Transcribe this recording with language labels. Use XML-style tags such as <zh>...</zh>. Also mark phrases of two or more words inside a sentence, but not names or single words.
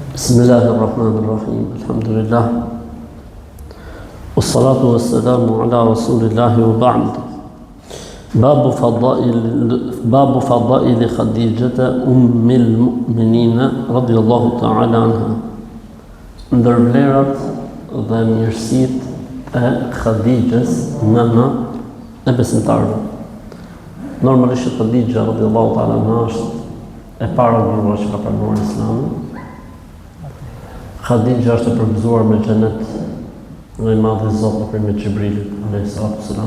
<ar>بسم الله الرحمن الرحيم الحمد لله والصلاة والسلام على رسول الله وبعد باب فضائل خديجة أم المؤمنين رضي الله تعالى عنها</ar> <sq>ndër vlerat dhe mirësitë e Khadijës, nëna e besimtarëve. Normalisht Khadija</sq> <ar>رضي الله تعالى عنها</ar> <sq>është e para grua që ka pranuar Islamin. Khadija është e përgëzuar me xhenet nga i madhi Zot nëpërmjet Xhibrilit</sq> <ar>عليه الصلاة والسلام.</ar>